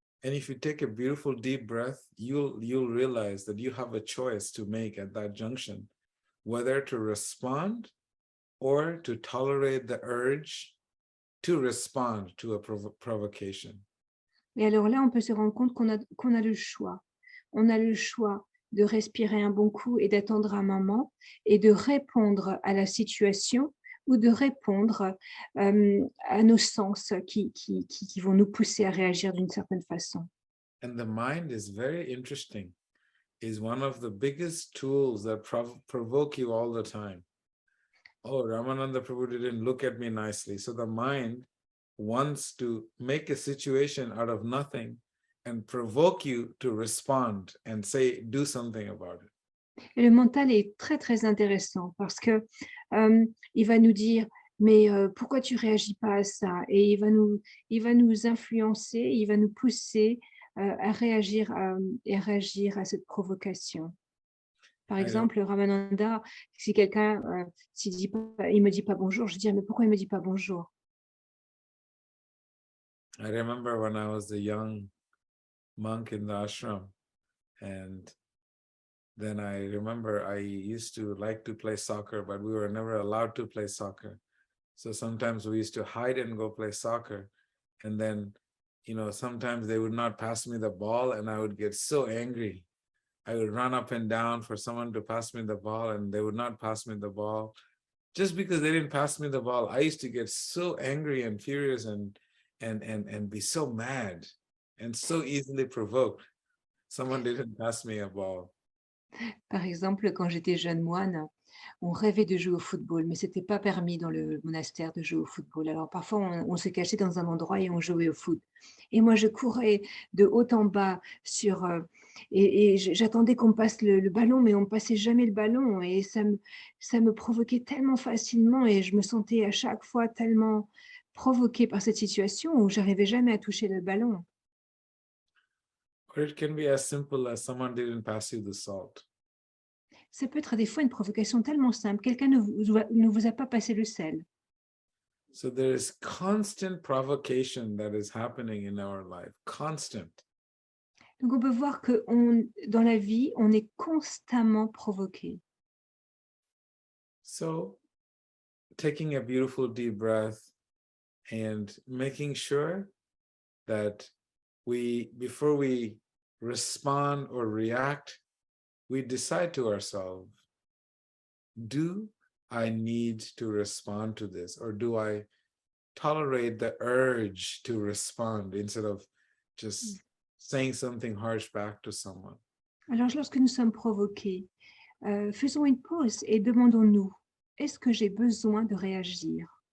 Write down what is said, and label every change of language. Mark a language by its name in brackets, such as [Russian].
[English] And if you take a beautiful deep breath, you'll realize that you have a choice to make at that junction, whether to respond or to tolerate the urge to respond to a provocation. [French] Et alors là, on peut se rendre compte qu'on a le choix. On a le choix de respirer un bon coup et d'attendre un moment et de répondre à la situation ou de répondre à nos sens qui vont nous pousser à réagir d'une certaine façon. [English] And the mind is very interesting. Is one of the biggest tools that provoke you all the time. Oh, Ramananda Prabhu didn't look at me nicely. So the mind wants to make a situation out of nothing and provoke you to respond and do something about it. [French] Et le mental est très, très intéressant parce que il va nous dire: «Mais pourquoi tu réagis pas à ça?» Et il va nous influencer, il va nous pousser à réagir à cette provocation. Par exemple, Ramananda, si quelqu'un il me dit pas bonjour, je dis: «Mais pourquoi il me dit pas bonjour?» [English] I remember when I was a young monk in the ashram, and then I remember I used to like to play soccer, but we were never allowed to play soccer. So sometimes we used to hide and go play soccer. And then, sometimes they would not pass me the ball and I would get so angry. I would run up and down for someone to pass me the ball and they would not pass me the ball. Just because they didn't pass me the ball, I used to get so angry and furious and be so mad and so easily provoked. Someone didn't pass me a ball. [French] Par exemple, quand j'étais jeune moine, on rêvait de jouer au football, mais c'était pas permis dans le monastère de jouer au football. Alors parfois, on se cachait dans un endroit et on jouait au foot. Et moi, je courais de haut en bas et j'attendais qu'on me passe le ballon, mais on me passait jamais le ballon. Et ça me provoquait tellement facilement et je me sentais à chaque fois tellement provoquée par cette situation où j'arrivais jamais à toucher le ballon. [English] Or it can be as simple as someone didn't pass you the salt. [French] Ça peut être des fois une provocation tellement simple. Quelqu'un ne vous a pas passé le sel. [English] So there is constant provocation that is happening in our life, constant. [French] Donc on peut voir que dans la vie, on est constamment provoqué. [English] So taking a beautiful deep breath, and making sure that before we respond or react, we decide to ourselves, do I need to respond to this, or do I tolerate the urge to respond instead of just saying something harsh back to someone? [French] Alors, lorsque nous sommes provoqués, faisons une pause et demandons-nous, est-ce que j'ai besoin de réagir?